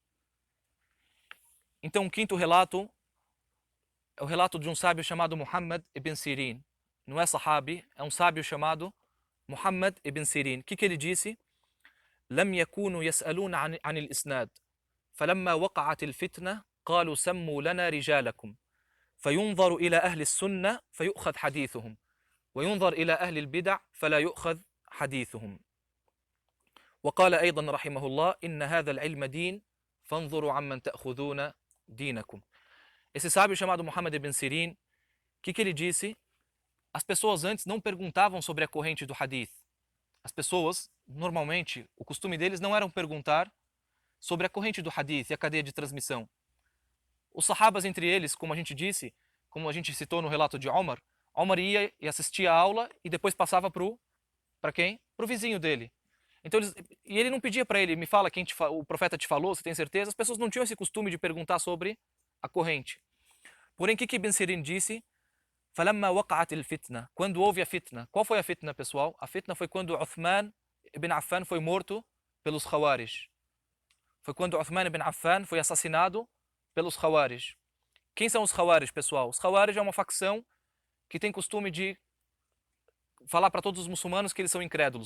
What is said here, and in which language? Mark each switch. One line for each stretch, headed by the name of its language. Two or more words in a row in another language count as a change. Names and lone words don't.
Portuguese: Então, o quinto relato é o relato de um sábio chamado Muhammad ibn Sirin. Não é sahabi, é um sábio chamado Muhammad ibn Sirin. O que ele disse?
Arabic: لم يكونوا يسألون عن الإسناد فلما وقعت الفتنة قالوا سموا لنا رجالكم فينظر إلى أهل السنة فيؤخذ حديثهم وينظر إلى أهل البدع فلا يؤخذ حديثهم. وقال أيضا رحمه الله إن هذا العلم دين فانظروا عمن تأخذون دينكم.
Portuguese: Esse sábio chamado Muhammad ibn Sirin, o que ele disse? As pessoas antes não perguntavam sobre a corrente do hadith. As pessoas, normalmente, o costume deles não era perguntar sobre a corrente do hadith e a cadeia de transmissão. Os sahabas entre eles, como a gente disse, como a gente citou no relato de Omar, Omar ia e assistia a aula e depois passava para quem? Para o vizinho dele. Então e ele não pedia para ele, me fala quem o profeta te falou, você tem certeza? As pessoas não tinham esse costume de perguntar sobre a corrente. Porém, o que Ibn Sirin disse?
Arabic: فَلَمَّا وَقَعَتِ الْفِتْنَةِ.
Portuguese: Quando houve a fitna. Qual foi a fitna, pessoal? A fitna foi quando Uthman ibn Affan foi morto pelos Khawarij. Foi quando Uthman ibn Affan foi assassinado pelos Khawarij. Quem são os Khawarij, pessoal? Os Khawarij é uma facção que tem costume de falar para todos os muçulmanos que eles são incrédulos.